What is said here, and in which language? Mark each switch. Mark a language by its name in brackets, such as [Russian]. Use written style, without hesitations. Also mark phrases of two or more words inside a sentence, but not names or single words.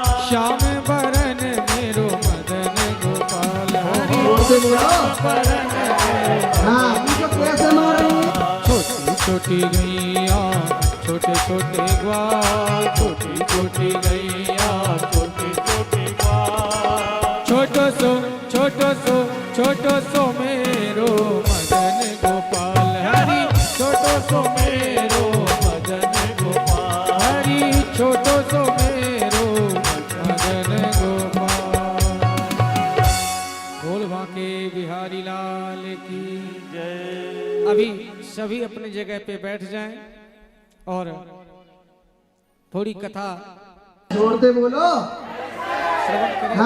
[Hindi] श्याम बरन मेरो मदन गोपाल हरि जोर से बोलो बरन हाँ पूछो कैसे मारेंगे छोटी छोटी गैया छोटे छोटे ग्वाल, छोटी छोटी गैया छोटे छोटे ग्वाल, छोटो सो मेरो मदन गोपाल हरि छोटो सो मेरो मदन गोपाल हरि छोटो सो मेरो मदन गोपाल। बोल बांके बिहारी लाल की जय। अभी सभी अपनी जगह पे बैठ जाएं और थोड़ी कथा जोर से बोलो श्रवण करें।